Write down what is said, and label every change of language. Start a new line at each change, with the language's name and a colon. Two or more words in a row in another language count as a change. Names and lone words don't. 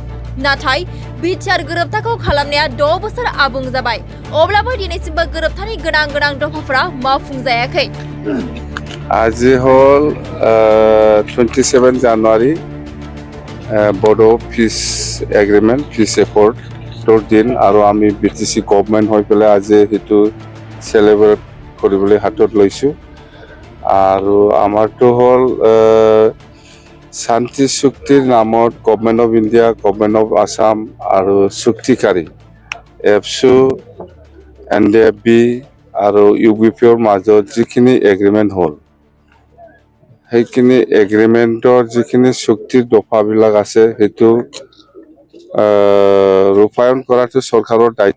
Bodo: नाथाय बिटिआर गोरोबथाखौ खालामनाया 6 बोसोर आबुं जाबाय। अब्लाबो दिनैसिमबो गोरोबथानि गोनां दफाफोरा मावफुंजायाखै।
Assamese: আজ হল 27 जानुवारि
English: Bodo peace agreement peace accord
Assamese: তোৰ দিন আৰু আমি বিটিসি গভৰ্নমেণ্ট হৈ পেলাই আজি হেতু সেলিব্ৰেট কৰিবলৈ হাতত লৈছো আৰু আমাৰটো হল শান্তি চুক্তিৰ নামত গভৰ্নমেণ্ট অফ ইণ্ডিয়া গভৰ্নমেণ্ট অফ আসাম আৰু চুক্তিকাৰী এফসু NDFB আৰু UBPৰ মাজত যিখিনি এগ্ৰিমেণ্ট হল সেইখিনি এগ্ৰিমেণ্টৰ যিখিনি চুক্তিৰ দফাবিলাক আছে হেতু ৰূপায়ণ কৰাটো চৰকাৰৰ দায়িত্ব।